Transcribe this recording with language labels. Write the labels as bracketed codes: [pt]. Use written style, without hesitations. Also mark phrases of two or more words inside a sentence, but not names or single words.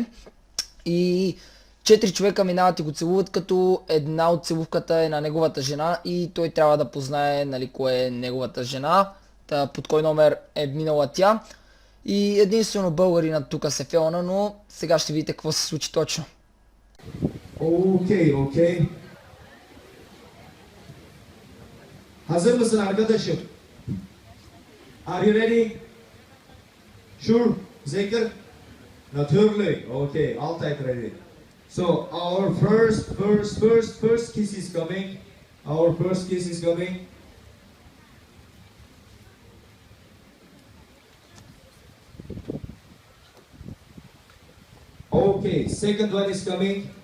[bg] И 4 човека минават и го целуват, като една от целувката е на неговата жена и той трябва да познае кое е неговата жена, под кой номер е минала тя. И единствено българина тук се фелна, но сега ще видите какво се случи точно. [tr] Okey. Hazır mısın arkadaşım? [en] Are you ready? Sure? Zeker? Natürlich. Okay, altijd ready. So our first kiss is coming. Our first kiss is coming. Okay, second one is coming.